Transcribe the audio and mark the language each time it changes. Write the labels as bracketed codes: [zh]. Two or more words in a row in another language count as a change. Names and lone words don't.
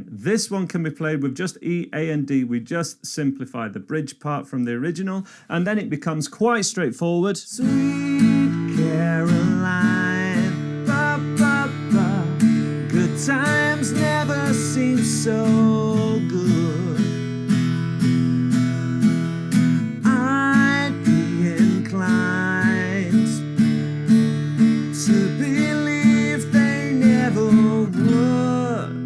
[en] This one can be played with just E, A and D. We just simplify the bridge part from the original and then it becomes quite straightforward. Sweet Caroline, ba, ba, ba. Good times never seem so good. I'd be inclined to believe they never would.